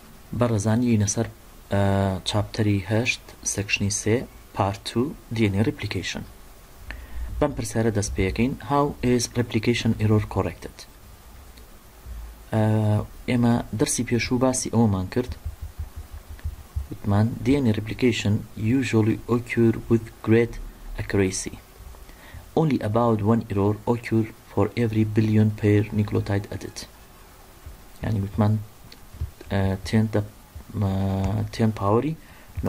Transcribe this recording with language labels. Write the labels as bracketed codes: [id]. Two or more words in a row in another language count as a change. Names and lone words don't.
[ckb] بەڕێزانی لەسەر چاپتەری 8 سەکشنی 3 [en] part 2 DNA replication. [ckb] بەم پرسیارە دەست پێەکەین. [en] How is replication error corrected? [ckb] ئێمە دەرسی پێشوو باسی ئەومان کرد وتمان [en] DNA replication usually occur with great accuracy. Only about one error occur for every billion pair nucleotide edit. [ckb] يعني وتمان 10 power no.